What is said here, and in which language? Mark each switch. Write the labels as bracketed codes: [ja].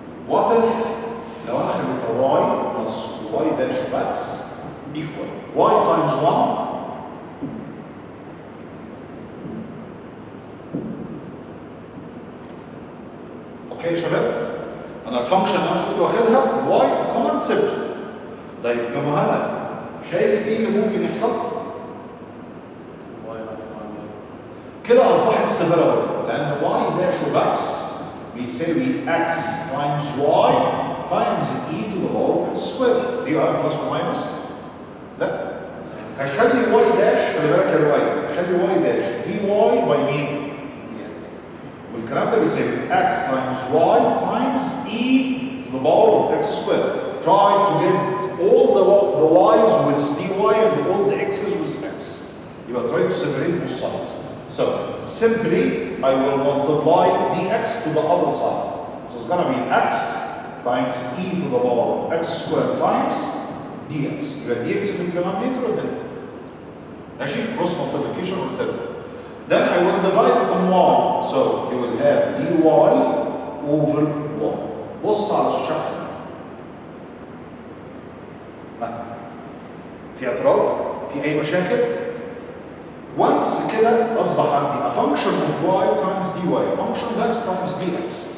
[en] if [ar] لو انا خليتها [en] y plus y dash of x equal y times 1 [ar] اوكي يا شباب؟ انا الفانكشن اللي انا كنت واخدها y كومن سبته. طيب يا مهند شايف ايه اللي ممكن يحصل؟ كده اصبحت سيبرابل لان [en] y dash of x بيساوي x times y times e to the power of x squared. [ar] دي [en] y plus or minus؟ [ar] لا. هخلي y dash خلي بالك يا لؤي هخلي [en] y dash dy by [ar] مين؟ والكلام ده بيساوي [en] x times y times e to the power of x squared. Try to get all the y's with dy and all the x's with x. [ar] يبقى [en] try to separate both sides. So simply I will multiply dx to the other side. So it's gonna be x times e to the power of x squared times dx. [ar] يبقى dx في الدينومينيتور والدينومينيتور. ماشي؟ [en] cross multiplication or whatever. Then I will divide on y. So you will have dy over y. [ar] بص على الشكل. في اعتراض؟ في أي مشاكل؟ [en] once [ar] كده أصبح عندي [en] a function of y times dy, a function of x times dx.